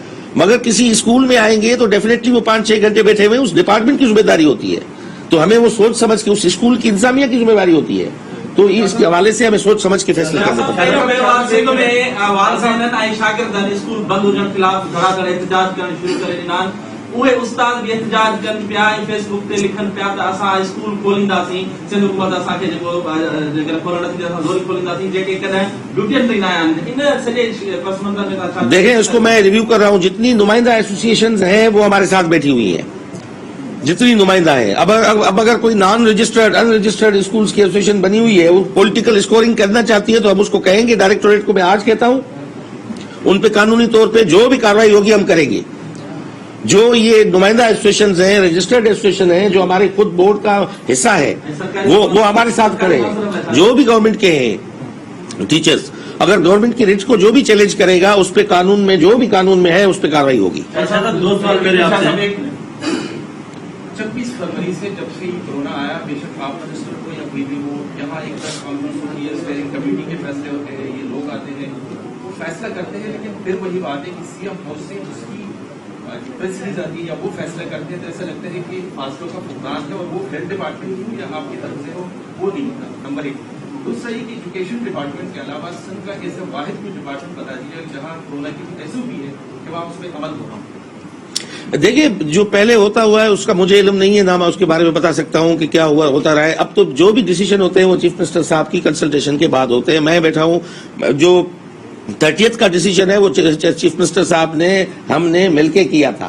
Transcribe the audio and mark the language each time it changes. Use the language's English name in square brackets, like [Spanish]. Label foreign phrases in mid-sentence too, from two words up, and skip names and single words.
[Urdu] مگر کسی اسکول میں آئیں گے تو ڈیفینیٹلی وہ 5-6 گھنٹے بیٹھے ہوئے اس ڈپارٹمنٹ کی ذمہ داری ہوتی ہے. تو ہمیں وہ سوچ سمجھ کے اس اسکول کی انتظامیہ کی ذمہ داری ہوتی ہے. تو اس کے حوالے سے ہمیں سوچ سمجھ کے فیصلے کرنے پڑتے ہیں. اسکول بند ہونے خلاف دھڑا دھڑ احتجاج کرنا شروع کرے ॾिना. उहे उस्ताद बि एहतजाज कनि पिया ऐं फेसबुक ते लिखनि पिया त असां स्कूल खोलींदासीं, सिंध हुकूमत असांखे जेको जेकर खोलण नथी असां ज़ोरी खोलींदासीं, जेके कॾहिं ड्यूटियुनि ते ईंदा आहिनि. इन सॼे पस मंज़र में था دیکھیں اس کو میں ریویو کر رہا ہوں. جتنی نمائندہ ایسوسیشنز ہیں وہ ہمارے ساتھ بیٹھی ہوئی ہیں، جتنی نمائندہ ہیں. اب اگر کوئی [English] non registered unregistered schools [Urdu] کی ایسوسیشن بنی ہوئی ہے وہ [English] political scoring [Urdu] کرنا چاہتی ہے تو ہم اس کو کہیں گے. ڈائریکٹوریٹ کو میں آج کہتا ہوں ان پہ قانونی طور پہ جو بھی کارروائی ہوگی ہم کریں گے. جو یہ نمائندہ ایسوسیشنز ہیں، [English] registered association [Urdu] ہیں، جو ہمارے خود بورڈ کا حصہ ہے وہ ہمارے ساتھ کھڑے ہیں. جو بھی گورنمنٹ کے ہیں ٹیچرز، اگر گورنمنٹ کی ریٹس کو جو بھی چیلنج کرے گا اس پہ قانون میں جو بھی قانون میں ہے اس پہ کارروائی ہوگی. 26 فروری سے جب سے یہ کورونا آیا، بے شک آپ منسٹر کو یا کوئی بھی ہو، یہاں ایک [English] press conference [Urdu] ہوتی ہے, [English] steering committee [Urdu] کے فیصلے ہوتے ہیں، یہ لوگ آتے ہیں، وہ فیصلہ کرتے ہیں. لیکن پھر وہی بات ہے کہ سی ایم ہاؤس سے اس کی [English] press release [Urdu] آتی ہے یا وہ فیصلہ کرتے ہیں تو ایسا لگتا ہے کہ فاصلوں کا فقران ہے اور وہ [English] health department [Urdu] کی ہو یا آپ کی طرف سے ہو وہ نہیں ہوتا. نمبر 1. دوسرا یہ کہ [English] education department [Urdu] کے علاوہ سندھ کا ایسا واحد کوئی ڈپارٹمنٹ بتا دیجیے جہاں کورونا کی ایس او پی ہے کہ وہاں اس پر عمل ہوگا. دیکھیے جو پہلے ہوتا ہوا ہے اس کا مجھے علم نہیں ہے، نہ میں اس کے بارے میں بتا سکتا ہوں کہ کیا ہوا ہوتا رہا ہے. اب تو جو بھی ڈیسیژن ہوتے ہیں وہ [English] chief minister [Urdu] صاحب کی کنسلٹیشن کے بعد ہوتے ہیں. میں بیٹھا ہوں، جو 30th کا ڈیسیژن ہے وہ [English] chief minister [Urdu] صاحب نے ہم نے مل کے کیا تھا.